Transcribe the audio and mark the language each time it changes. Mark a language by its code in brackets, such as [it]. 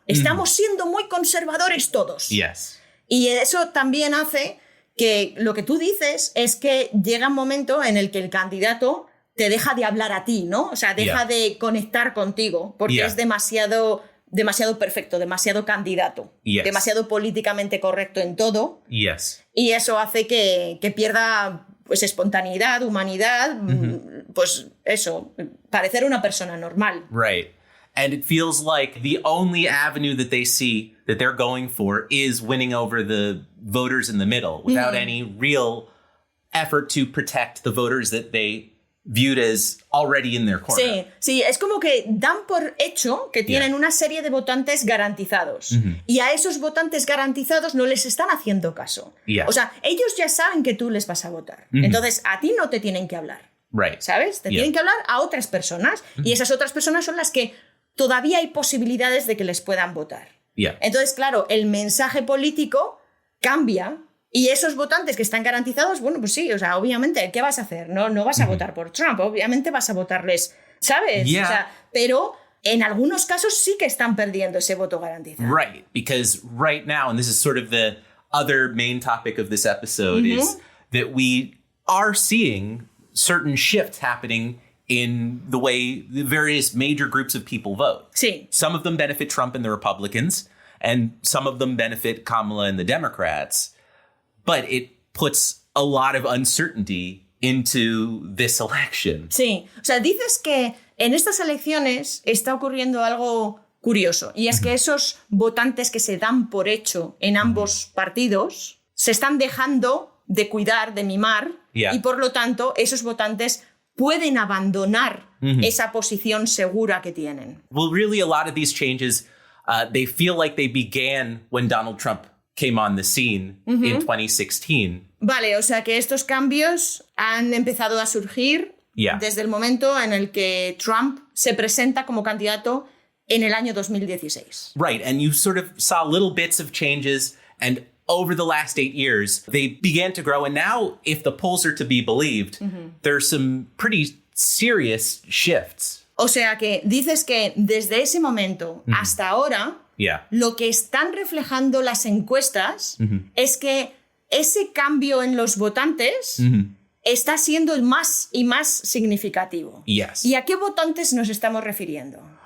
[es] Estamos siendo muy conservadores todos. Y eso también hace que lo que tú dices es que llega un momento en el que el candidato te deja de hablar a ti, ¿no? O sea, deja de conectar contigo porque es demasiado perfecto, demasiado candidato, demasiado políticamente correcto en todo. Y eso hace que pierda pues espontaneidad, humanidad, pues eso, parecer una persona normal. [en] Right. And it feels like the only avenue that they see that they're going for is winning over the voters in the middle without any real effort to protect the voters that they viewed as already in their corner. [es] Sí, es como que dan por hecho que tienen una serie de votantes garantizados y a esos votantes garantizados no les están haciendo caso. O sea, ellos ya saben que tú les vas a votar. Entonces, a ti no te tienen que hablar. ¿Sabes? Te tienen que hablar a otras personas y esas otras personas son las que todavía hay posibilidades de que les puedan votar. Entonces, claro, el mensaje político cambia. Y esos votantes que están garantizados, bueno, pues sí, o sea, obviamente, ¿qué vas a hacer? No vas a votar por Trump, obviamente vas a votarles, ¿sabes? O sea, pero en algunos casos sí que están perdiendo ese voto garantizado. [en] Right, because right now, and this is sort of the other main topic of this episode, is that we are seeing certain shifts happening in the way the various major groups of people vote. [es] Sí. [en] Some of them benefit Trump and the Republicans, and some of them benefit Kamala and the Democrats. But it puts a lot of uncertainty into this election. [es] Sí, o sea, dices que en estas elecciones está ocurriendo algo curioso, y es que esos votantes que se dan por hecho en ambos partidos se están dejando de cuidar, de mimar, y por lo tanto esos votantes pueden abandonar esa posición segura que tienen. [en] Well, really, a lot of these changes, they feel like they began when Donald Trump came on the scene in 2016. [es] Vale, o sea que estos cambios han empezado a surgir desde el momento en el que Trump se presenta como candidato en el año 2016. [en] Right, and you sort of saw little bits of changes, and over the last 8 years, they began to grow. And now, if the polls are to be believed, there's some pretty serious shifts [es] O sea que dices que desde ese momento hasta ahora, lo que están reflejando las encuestas es que ese cambio en los votantes está siendo el más y más significativo. [en] Yes. [es] ¿Y a qué votantes nos estamos refiriendo?